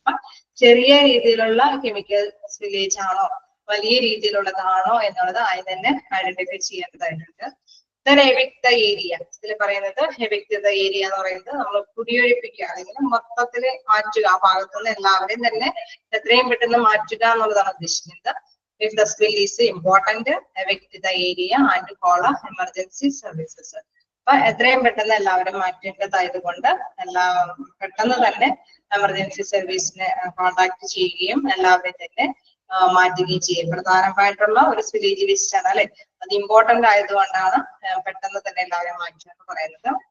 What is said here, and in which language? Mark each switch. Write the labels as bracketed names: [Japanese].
[Malayalam] അപ്പൊ ചെറിയ രീതിയിലുള്ള കെമിക്കൽ സ്പില്ലേജ് ആണോ വലിയ രീതിയിലുള്ളതാണോ എന്നുള്ളത് ആദ്യം തന്നെ ഐഡന്റിഫൈ ചെയ്യേണ്ടതായിട്ടുണ്ട്. [English] evict the area, [Malayalam] ഇതിൽ പറയുന്നത് എവിക്ട് ദ ഏരിയ എന്ന് പറയുന്നത് നമ്മൾ കുടിയൊഴിപ്പിക്കുക അല്ലെങ്കിൽ മൊത്തത്തിൽ മാറ്റുക, ആ ഭാഗത്തുനിന്ന് എല്ലാവരെയും തന്നെ എത്രയും പെട്ടെന്ന് മാറ്റുക എന്നുള്ളതാണ് ഉദ്ദേശിക്കുന്നത്. [English] If the spill is important, evict the area and call emergency services. [Malayalam] അപ്പൊ എത്രയും പെട്ടെന്ന് എല്ലാവരും മാറ്റേണ്ടതായത് കൊണ്ട് പെട്ടെന്ന് തന്നെ എമർജൻസി സർവീസിനെ കോൺടാക്ട് ചെയ്യുകയും എല്ലാവരും തന്നെ മാറ്റുകയും ചെയ്യും. പ്രധാനമായിട്ടുള്ള ഒരു സ്പില്ലേജ് ലിസ്റ്റ് ആണ് അല്ലെ, അത് ഇമ്പോർട്ടന്റ് ആയതുകൊണ്ടാണ് പെട്ടെന്ന് തന്നെ എല്ലാവരും മാറ്റുക എന്ന് പറയുന്നത്.